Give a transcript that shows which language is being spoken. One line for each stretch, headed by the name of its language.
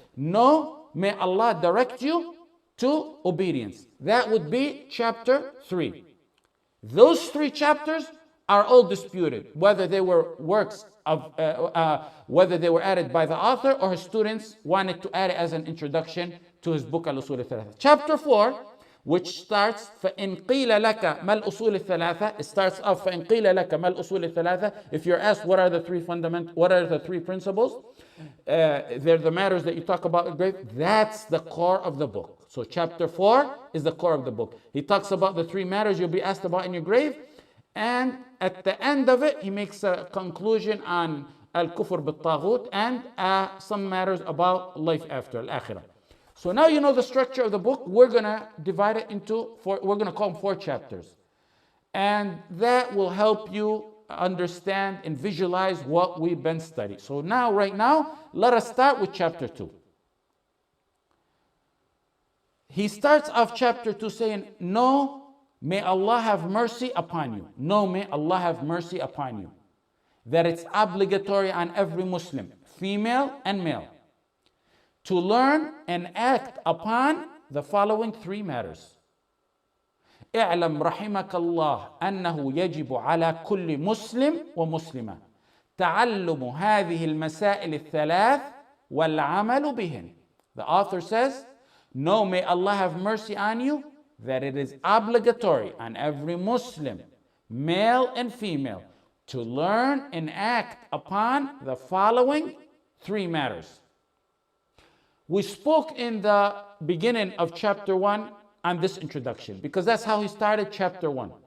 English: No, may Allah direct you to obedience. That would be chapter 3. Those 3 chapters are all disputed, whether they were works of, whether they were added by the author or his students wanted to add it as an introduction to his book Al-Usool al-Thalaathah. Chapter 4, which starts
Arabic: فَإِنْ قِيلَ لَكَ مَا الْأُصُولِ الثَّلَاثَةِ.
English: It starts off
Arabic: فَإِنْ قِيلَ لَكَ مَا الْأُصُولِ الثَّلَاثَةِ.
English: If you're asked what are the 3 principles, they're the matters that you talk about in grave. That's the core of the book. So chapter 4 is the core of the book. He talks about the 3 matters you'll be asked about in your grave, and at the end of it, he makes a conclusion on al-kufr bil-taghut and some matters about life after al-akhirah. So now you know the structure of the book. We're going to divide it into 4, we're going to call them 4 chapters. And that will help you understand and visualize what we've been studying. So now, right now, let us start with chapter 2. He starts off chapter 2 saying, no, may Allah have mercy upon you. No, may Allah have mercy upon you. That it's obligatory on every Muslim, female and male, to learn and act upon the following 3 matters.
Arabic: اعلم رحمك الله أنه يجب على كل مسلم ومسلمة تعلم هذه المسائل الثلاث والعمل بهن.
English: The author says, no, may Allah have mercy on you, that it is obligatory on every Muslim, male and female, to learn and act upon the following 3 matters. We spoke in the beginning of chapter 1 on this introduction, because that's how he started chapter 1.